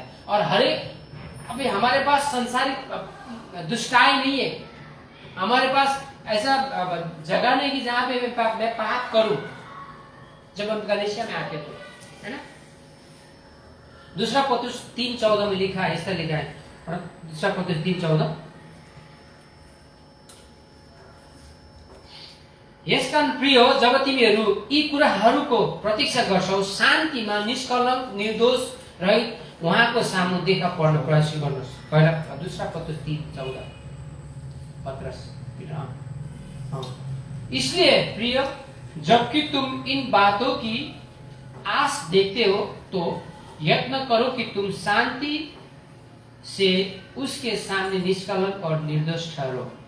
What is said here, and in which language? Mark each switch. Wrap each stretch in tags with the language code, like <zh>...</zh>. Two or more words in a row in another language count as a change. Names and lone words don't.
<hi>और हर एक, अभी हमारे पास संसारिक दुष्टाई नहीं है, हमारे पास ऐसा जगह नहीं कि जहां पे मैं पाप करूं। जब हम कलीसिया में आते तो, है ना? दूसरा पत्रुस 3:14 में लिखा है, इस तरह लिखा है, दूसरा पत्रुस 3:14,</hi> <ne>यसका प्रिय, जब तिमीहरू यी कुराहरूको प्रतीक्षा गर्छौ, शान्तिमा निष्कलङ्क निर्दोष रहित उहाँको सामु देखा पर्न प्रयास गर्नुहोस्। पहिला दूसरा पत्रुस 3:14 पत्रस।</ne> <hi>इसलिए प्रिय, जबकि तुम इन बातों की आस देखते हो तो यत्न करो कि तुम शांति से उसके सामने निष्कलंक और निर्दोष ठहरो।</hi>